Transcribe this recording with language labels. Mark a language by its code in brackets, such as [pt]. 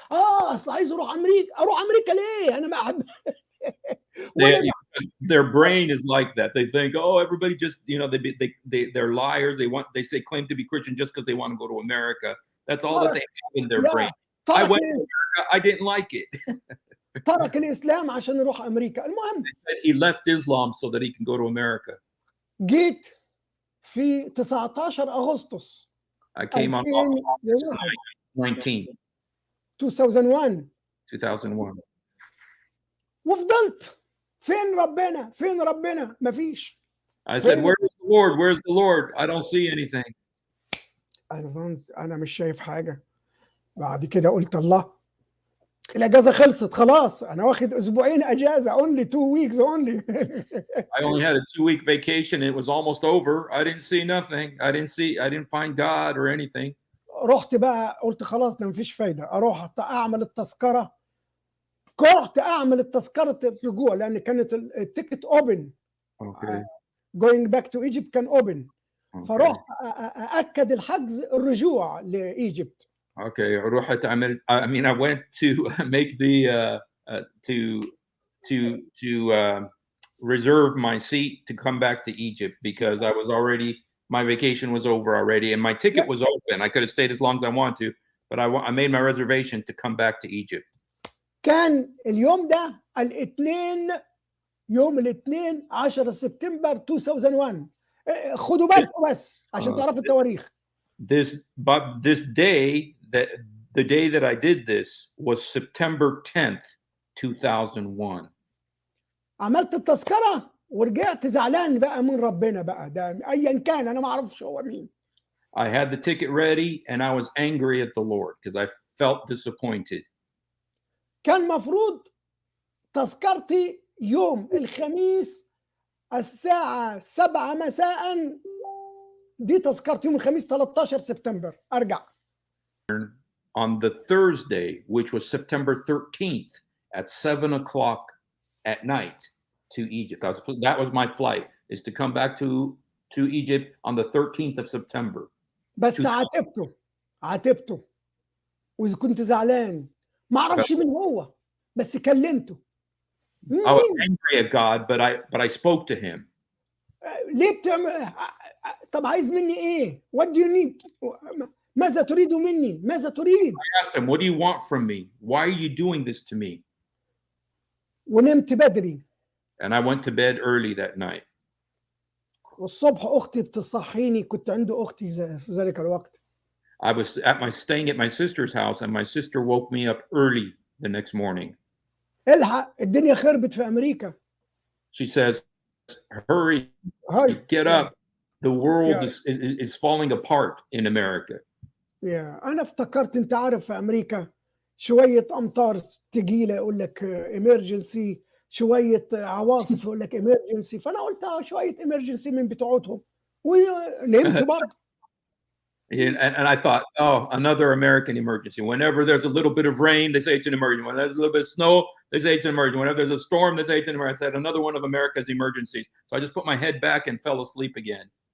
[ar] اصل عايز اروح امريكا ليه؟ انا ما احب. [en] Their brain is like that. They think, "Oh, everybody just, they're liars. They say claim to be Christian just because they want to go to America." That's all that they have in their brain. I went to America. I didn't like it. [ar] ترك الإسلام عشان يروح أمريكا. المهم [en] he left Islam so that he can go to America. [ar] جيت في 19 أغسطس. [en] I came on August 19. 2001. [ar] وفضلت فين ربنا مفيش. [en] I said, "Where's the Lord? Where's the Lord? I don't see anything." [ar] أنا مش شايف حاجة. بعد كده قلت الله الأجازة خلصت خلاص. أنا واخد أسبوعين أجازة. [en] only 2 weeks only. I only had a 2-week vacation. It was almost over. I didn't see nothing. I didn't find God or anything. [ar] رحت بقى قلت خلاص ده مفيش فايدة. أروح أعمل التذكرة. رحت أعمل التذكرة الرجوع لأن كانت التيكت open. Okay. [en] Going back to Egypt [ar] كان [en] open. Okay. [ar] فرُحت أأكد الحجز الرجوع لإيجيبت. Okay. رُحت عملت [en] I mean, I went to make the to reserve my seat to come back to Egypt because I was already my vacation was over already and my ticket [ar] لأ، [en] was open. I could have stayed as long as I wanted to, but I made my reservation to come back to Egypt. [ar] كان اليوم ده الإتنين، يوم الإتنين 10 سبتمبر 2001. خدوا [en] This [ar] بالكم بس عشان uh, تعرفوا التواريخ. [en] this day that the day that I did this was September 10th, 2001. [ar] عملت التذكرة ورجعت زعلان بقى من ربنا بقى، ده أيًا كان أنا ما أعرفش هو مين. [en] I had the ticket ready and I was angry at the Lord because I felt disappointed. [ar] كان مفروض تذكرتي يوم الخميس الساعة 7 مساءً، دي تذكرتي يوم الخميس 13 سبتمبر أرجع. [en] On the Thursday, which was September 13th at 7 o'clock at night to Egypt. That was my flight, is to come back to Egypt on the 13th of September. [ar] بس [en] 2000. [ar] عاتبته وإذا كنت زعلان، ما أعرفش مين هو، بس كلمته. [en] I was [ar] مين؟ [en] angry at God, but I spoke to him. [ar] ليه بتعمل؟ طب عايز مني إيه؟ [en] What do you need؟ [ar] ماذا تريد مني؟ ماذا تريد؟ [en] I asked him, "What do you want from me? Why are you doing this to me?" [ar] ونمت بدري، [en] And I went to bed early that night. [ar] والصبح أختي بتصحيني، كنت عند أختي في ذلك الوقت. [en] I was staying at my sister's house, and my sister woke me up early the next morning. [ar] الحق الدنيا خربت في أمريكا. [en] She says, "Hurry, hi get up. The world يا is falling apart in America." [ar] أنا افتكرت أنت عارف في أمريكا شوية أمطار تقيلة يقول لك emergency، شوية عواصف يقول لك emergency، فأنا قُلت شوية emergency من بتوعتهم، ونمت برضه. [en] And I thought, oh, another American emergency. Whenever there's a little bit of rain, they say it's an emergency. When there's a little bit of snow, they say it's an emergency. Whenever there's a storm, they say it's an emergency. I said, another one of America's emergencies. So I just put my head back and fell asleep again.